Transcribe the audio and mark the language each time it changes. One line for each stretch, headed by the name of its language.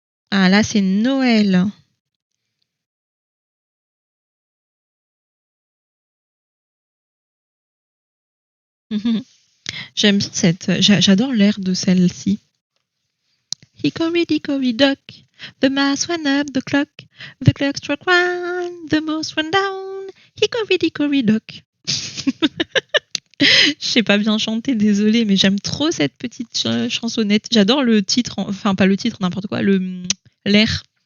French: Ah, là, c'est Noël. J'aime bien j'adore l'air de celle-ci.
English: Hickory dickory dock, the mouse went up the clock struck one, the mouse went down, hickory dickory dock.
French: Je sais pas bien chanter, désolée, mais j'aime trop cette petite chansonnette. J'adore le titre, enfin pas le titre, n'importe quoi, l'air.